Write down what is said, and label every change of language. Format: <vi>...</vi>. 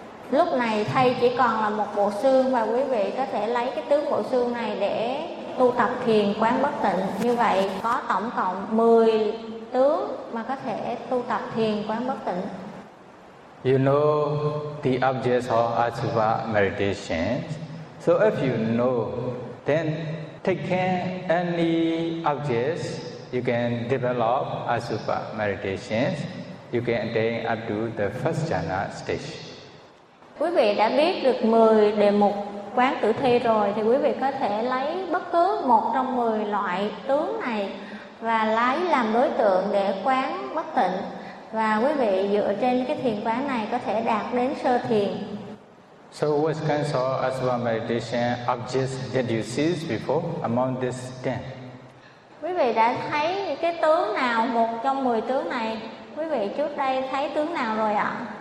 <vi>Lúc này thay chỉ còn là một bộ xương và quý vị có thể lấy cái tướng bộ xương này để tu tập thiền quán bất tịnh. Như vậy có tổng cộng 10 tướng mà có thể tu tập thiền quán bất tịnh.</vi> <en>You know the objects of asubha meditation. So if you know, then taking any objects, you can develop asubha meditation. You can attain up to the first jhana stage.</en> <vi>Quý vị đã biết được 10 đề mục quán tử thi rồi, thì quý vị có thể lấy bất cứ một trong 10 loại tướng này và lấy làm đối tượng để quán bất tịnh. Và quý vị dựa trên cái thiền quán này có thể đạt đến sơ thiền.</vi> <en>So which kinds of asubha meditation objects did you see before among this 10?</en> <vi>Quý vị đã thấy cái tướng nào, một trong 10 tướng này, quý vị trước đây thấy tướng nào rồi ạ?</vi>